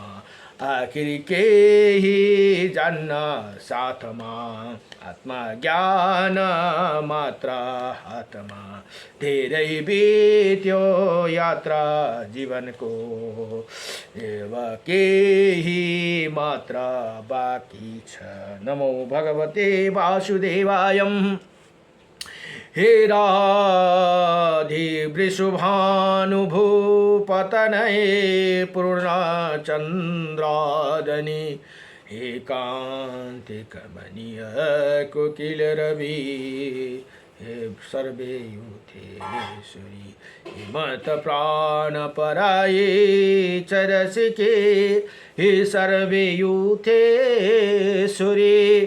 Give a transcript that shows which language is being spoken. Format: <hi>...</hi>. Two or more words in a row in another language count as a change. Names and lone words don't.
<ne>आखिर केही जान्न साथमा, आत्मज्ञान मात्र हातमा। धेरै बित्यो यात्रा जीवनको, अब केही मात्र बाँकी छ।</ne> <sa>नमो भगवते वासुदेवाय। हे राधे वृषभानुभूपतनये पूर्णचन्द्रादने, हे कान्ति कमनीय कोकिल रवि, हे सर्वे यूथेश्वरी, हिमत प्राण पराये चरसिके, हे सर्वे यूथेश्वरी।</sa>